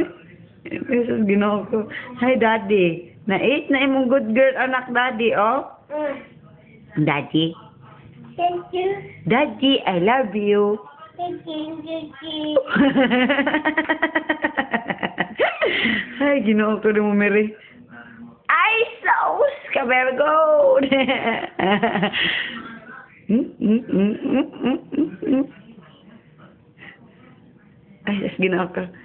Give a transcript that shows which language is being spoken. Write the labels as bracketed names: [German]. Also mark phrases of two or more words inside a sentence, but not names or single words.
[Cebuano] Jesus, Ginoo ko. Hi, Daddy. Na-eat na imong [English] good girl [Cebuano] anak, Daddy, oh. Daddy. [English] Thank you. Daddy, I love you. Thank you. [Cebuano] Ay, Ginoo ko ni mo, Mary. Ay, sauce ka, [English] very good. [Cebuano] Ay, das Ginoo ko.